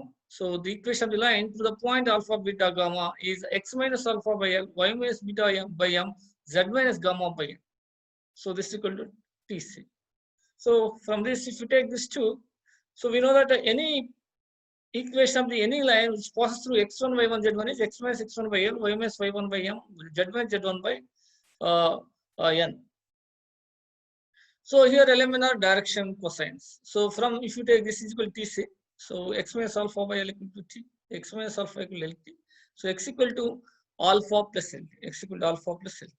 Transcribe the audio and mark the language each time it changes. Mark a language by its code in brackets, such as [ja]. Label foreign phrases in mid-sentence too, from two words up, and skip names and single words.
[en] So the equation of the line to the point alpha beta gamma is x minus alpha by L, y minus beta by M, z minus gamma by N. So this is equal to TC. So from this, if you take this two, so we know that any equation of the any line which passes through x1 y1 z1 is x minus x1 by L, y minus y1 by M, z minus z1 by N. So here element are direction cosines. So from if you take this is equal to TC, so x minus alpha by L equal to T, x minus alpha equal to LT. So x equal to alpha plus LT, x equal to alpha plus LT.